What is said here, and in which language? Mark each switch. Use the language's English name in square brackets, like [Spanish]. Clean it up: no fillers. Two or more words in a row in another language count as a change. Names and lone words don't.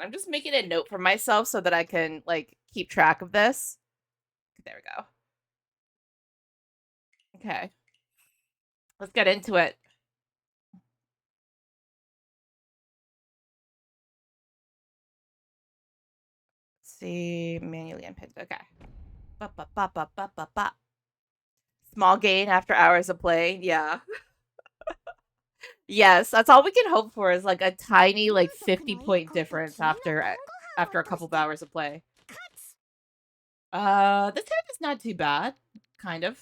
[English] I'm just making a note for myself so that I can like keep track of this. There we go. Okay. Let's get into it. Let's see. Manually unpinned. Okay. Ba, ba, ba, ba, ba, ba, ba. Small gain after hours of play. Yeah. Yes, that's all we can hope for is like a tiny like 50-point difference after a couple of hours of play. This hand is not too bad, kind of.